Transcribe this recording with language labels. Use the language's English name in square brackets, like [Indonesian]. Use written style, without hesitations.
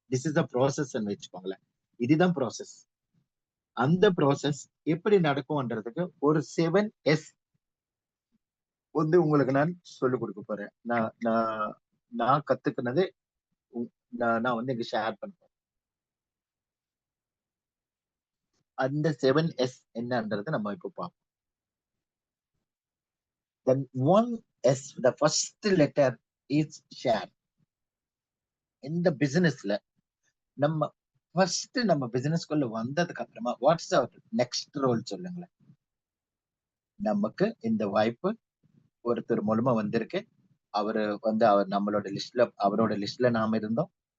[English] this is the process [Tamil] வச்சுக்கோங்களேன், இதுதான் process. அந்த ப்ராசஸ் எப்படி நடக்கும்ன்றதுக்கு ஒரு 7 எஸ் வந்து உங்களுக்கு நான் சொல்லிக் கொடுக்க போறேன். நான் கத்துக்கினது நான் வந்து இங்க ஷேர் பண்றேன். அந்த 7 எஸ் என்னன்றது நம்ம இப்போ பார்ப்போம். [English] Then 1S, the first letter is share. [Tamil] இந்த பிசினஸ்ல நம்ம ஃபர்ஸ்ட் நம்ம பிசினஸ்க்குள்ள வந்ததுக்கு அப்புறமா [English] what's our next role [Tamil] சொல்லுங்களேன். நமக்கு இந்த வாய்ப்பு ஒருத்தர் மூலமா வந்திருக்கு, அவரு வந்து அவரோட லிஸ்ட்ல நாம இருந்தோம்.